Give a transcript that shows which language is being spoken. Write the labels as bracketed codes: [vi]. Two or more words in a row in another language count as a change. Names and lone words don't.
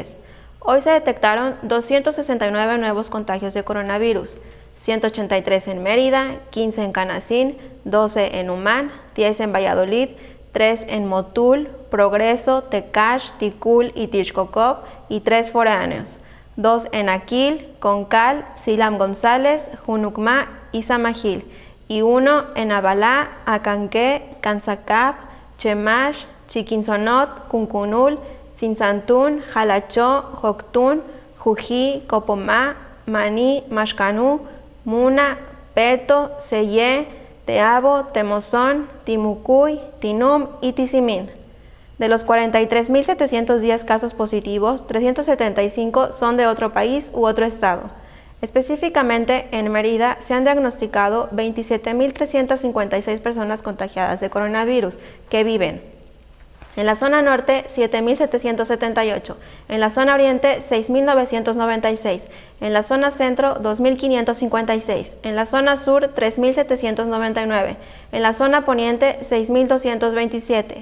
[es] Hoy se detectaron 269 nuevos contagios de coronavirus, 183 en Mérida, 15 en Canacín, 12 en Humán, 10 en Valladolid, 3 en Motul, Progreso, Tecash, Ticul y Tixcocop y 3 foráneos, 2 en Aquil, Concal, Silam González, Junucmá y Samajil, y 1 en Abalá, Acanqué, Canzacap, Chemash, Chiquinsonot, Cuncunul, Tzintzantún, Jalachó, Joctún, Jují, Copomá, Maní, Maxcanú, Muna, Peto, Sellé, Teabo, Temozón, Timucuy, Tinum y Tizimín. De los 43.710 casos positivos, 375 son de otro país u otro estado. Específicamente, en Mérida se han diagnosticado 27.356 personas contagiadas de coronavirus que viven en la zona norte, 7.778, en la zona oriente, 6.996, en la zona centro, 2.556, en la zona sur, 3.799, en la zona poniente, 6.227.